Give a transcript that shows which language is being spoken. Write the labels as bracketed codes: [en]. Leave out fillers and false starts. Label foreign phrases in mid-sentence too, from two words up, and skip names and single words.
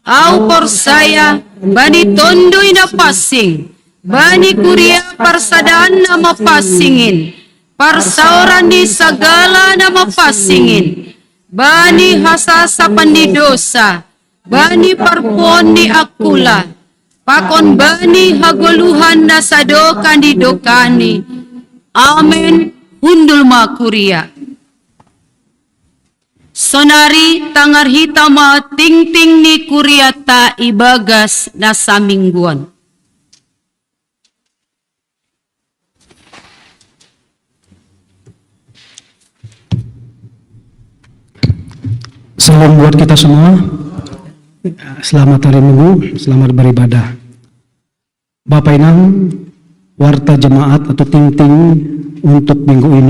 [bts] au porsaya bani tondoy na passing, bani kuria parsadaan na mapasingin, parsauran ni sagala na mapasingin, bani hasasapan ni dosa, bani parpon ni akula, pakon bani haguluhan na sadokan di dokani. Amen. Hundul makuria. Sonari tangarhita ma ting-ting ni kuriata ibagas na samingguan. [id] Salam buat kita semua. Selamat hari Minggu, selamat beribadah. Bapak Inang, warta jemaat atau ting-ting untuk minggu ini.